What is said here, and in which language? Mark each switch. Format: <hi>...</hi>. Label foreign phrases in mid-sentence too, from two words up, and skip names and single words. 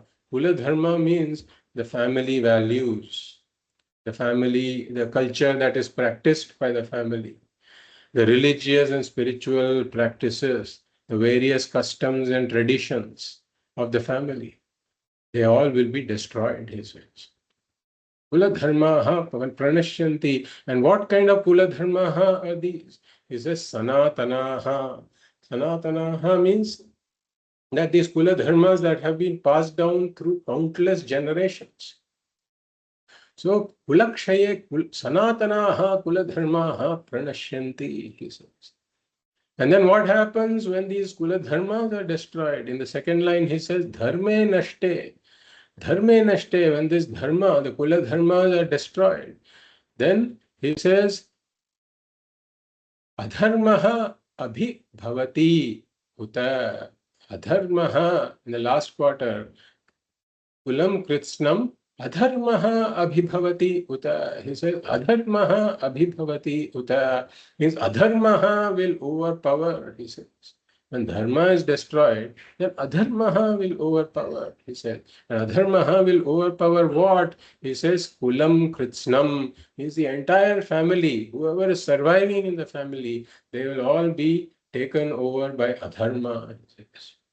<sa>कुल धर्म</sa> <en>means the family values, the family, the culture that is practiced by the family, the religious and spiritual practices, the various customs and traditions of the family. They all will be destroyed, he says.</en> <sa>कुल धर्माः प्रणश्यन्ति.</sa> <en>And what kind of</en> <sa>कुल धर्माः</sa> <en>are these? He says sanatanaha. Sanatanaha means that these</en> <sa>कुल धर्माः</sa> <en>that have been passed down through countless generations.</en> <sa>So कुलक्षये सनातनाः कुल धर्माः प्रणश्यन्ति,</sa> <en>he says. And then what happens when these</en> <sa>कुल धर्माः</sa> <en>are destroyed? In the second line he says</en> <sa>धर्मे नष्टे। धर्मे नष्टे,</sa> <en>when this dharma, the</en> <sa>कुल धर्माः</sa> <en>are destroyed, then he says,</en> <sa>अधर्मः अभिभवति उत.</sa> <en>Adharmaha, in the last quarter,</en> <sa>कुलं कृत्स्नम् अधर्मः अभिभवति उत.</sa> <en>He says,</en> <sa>अधर्मः अभिभवति उत.</sa> <en>Means adharmaha will overpower, he says. When dharma is destroyed, then adharmaha will overpower, he says. And adharmaha will overpower what? He says,</en> <sa>कुलं कृत्स्नम्.</sa> <en>Means the entire family, whoever is surviving in the family, they will all be taken over by adharma, he says.</en>